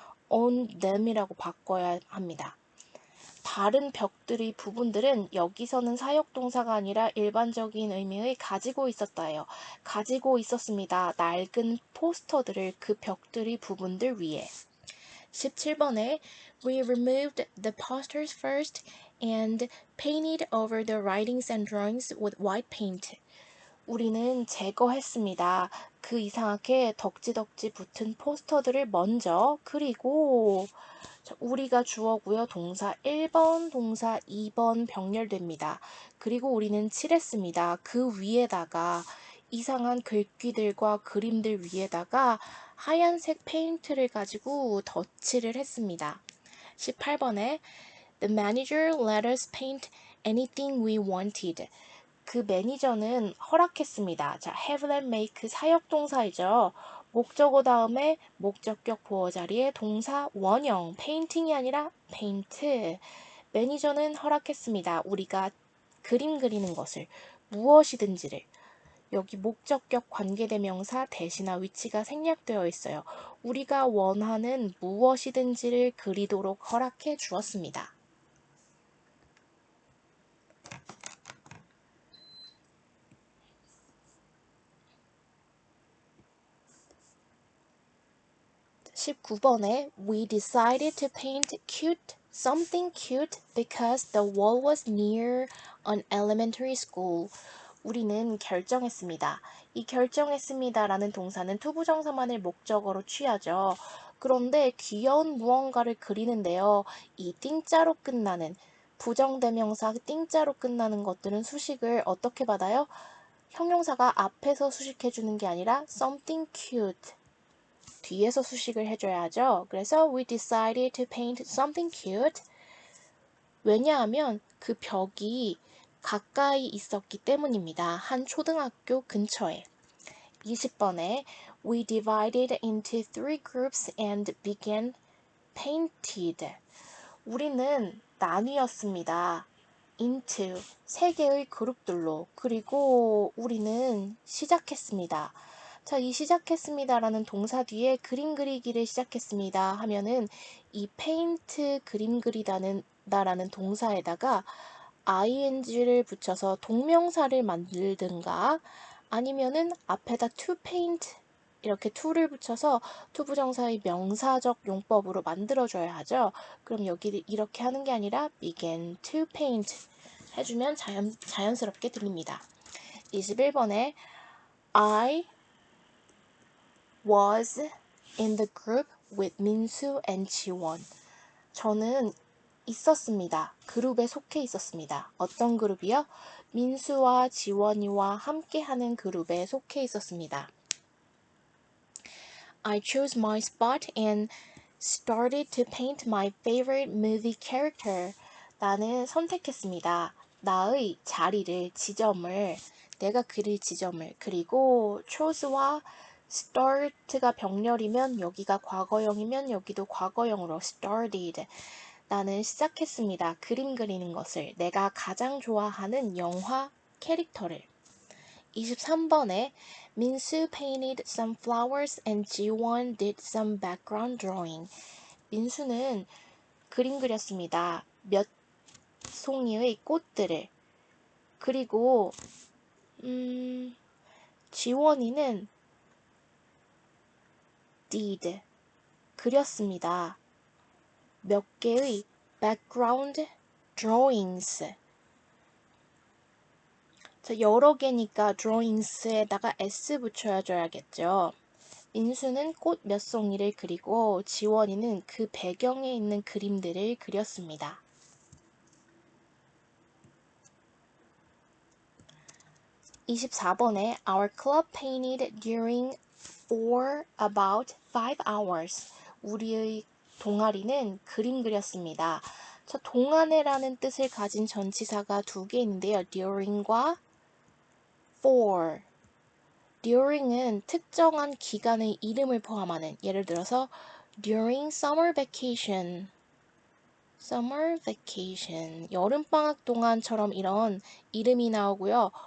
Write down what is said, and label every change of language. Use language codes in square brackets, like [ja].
[en] on them [ko] 이라고 바꿔야 합니다. 다른 벽들의 부분들은 여기서는 사역동사가 아니라 일반적인 의미의 가지고 있었다예요. 가지고 있었습니다. 낡은 포스터들을 그 벽들의 부분들 위에. 17번에 [en] We removed the posters first and painted over the writings and drawings with white paint. [ko] 우리는 제거했습니다. 그 이상하게 덕지덕지 붙은 포스터들을 먼저. 그리고 우리가 주어고요. 동사 1번, 동사 2번 병렬됩니다. 그리고 우리는 칠했습니다. 그 위에다가 이상한 글귀들과 그림들 위에다가 하얀색 페인트를 가지고 덧칠을 했습니다. 18번에 [en] The manager let us paint anything we wanted. [ko] 그 매니저는 허락했습니다. 자, [en] have them make [ko] 사역동사이죠. 목적어 다음에 목적격 보어 자리에 동사 원형, painting이 아니라 paint. 매니저는 허락했습니다. 우리가 그림 그리는 것을, 무엇이든지를. 여기 목적격 관계대명사 대시나 위치가 생략되어 있어요. 우리가 원하는 무엇이든지를 그리도록 허락해 주었습니다. 19번에 [en] We decided to paint something cute because the wall was near an elementary school. [ko] 우리는 결정했습니다. 이 결정했습니다라는 동사는 투부정사만을 목적어로 취하죠. 그런데 귀여운 무언가를 그리는데요. 이 띵자로 끝나는 부정대명사 띵자로 끝나는 것들은 수식을 어떻게 받아요? 형용사가 앞에서 수식해주는 게 아니라 [en] something cute. [ko] 뒤에서 수식을 해줘야 하죠. 그래서 [en] we decided to paint something cute. [ko] 왜냐하면 그 벽이 가까이 있었기 때문입니다. 한 초등학교 근처에. 20번에 [en] we divided into 3 groups and began painted. [ko] 우리는 나뉘었습니다. into 3개의 그룹들로. 그리고 우리는 시작했습니다. 자, 이 시작했습니다라는 동사 뒤에 그림 그리기를 시작했습니다 하면은 이 paint 그림 그리다는 라는 동사에다가 ing를 붙여서 동명사를 만들든가 아니면은 앞에다 [en] to paint [ko] 이렇게 to를 붙여서 투부정사의 명사적 용법으로 만들어줘야 하죠. 그럼 여기 이렇게 하는 게 아니라 [en] began to paint [ko] 해주면 자연스럽게 들립니다. 21번에 [en] I was in the group with 민수 and 지원. [ko] 저는 있었습니다. 그룹에 속해 있었습니다. 어떤 그룹이요? 민수와 지원이와 함께하는 그룹에 속해 있었습니다. [en] I chose my spot and started to paint my favorite movie character. [ko] 나는 선택했습니다. 나의 자리를, 지점을, 내가 그릴 지점을. 그리고 chose와 start가 병렬이면 여기가 과거형이면 여기도 과거형으로 started. 나는 시작했습니다. 그림 그리는 것을. 내가 가장 좋아하는 영화 캐릭터를. 23번에 [en] 민수 painted some flowers and 지원 did some background drawing. [ko] 민수는 그림 그렸습니다. 몇 송이의 꽃들을. 그리고 지원이는 did 그렸습니다. 몇 개의 [en] background drawings. [ko] 자, 여러 개니까 drawings에다가 s 붙여줘야겠죠. 민수는 꽃 몇 송이를 그리고 지원이는 그 배경에 있는 그림들을 그렸습니다. 24번에 [en] Our club painted during for about 5 hours. [ko] 우리의 동아리는 그림 그렸습니다. 자, 동안에라는 뜻을 가진 전치사가 2개 있는데요. during과 for. during은 특정한 기간의 이름을 포함하는, 예를 들어서 [en] during summer vacation, [ko] 여름방학 동안처럼 이런 이름이 나오고요.